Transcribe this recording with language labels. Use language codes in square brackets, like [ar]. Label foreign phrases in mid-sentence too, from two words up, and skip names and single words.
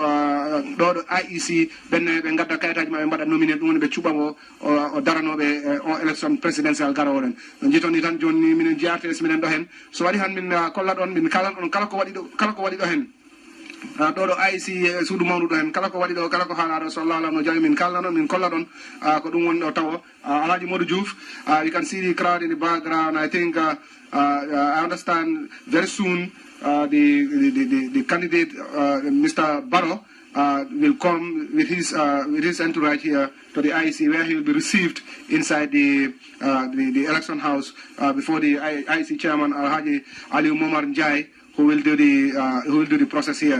[ff] ɗo IEC ɓenne ɓe gadda kayitaji maɓe mbaɗa nominé ɗum woni ɓe cuɓamo o daranoɓe o [fr] élection présidentiel [ff] garowo ɗen no jitoni tan joni minen JRTS minen ɗo hen so waɗi han min kollat on min kalan on kala ko waɗi ɗo hen ɗo IEC suudu mawdu ɗo hen kala ko waɗi ɗo kala ko haalaɗo so Allah no jami min kalna ɗon min kolla ɗon ko ɗum woni ɗo tawo Alhaji Modou Diouf [en] you can see the crowd in the background. I think I understand very soon the candidate Mr. Barrow will come with his entourage here to the IEC, where he will be received inside the election house before the IEC chairman Alhaji Ali Momar Njai who will do the process here.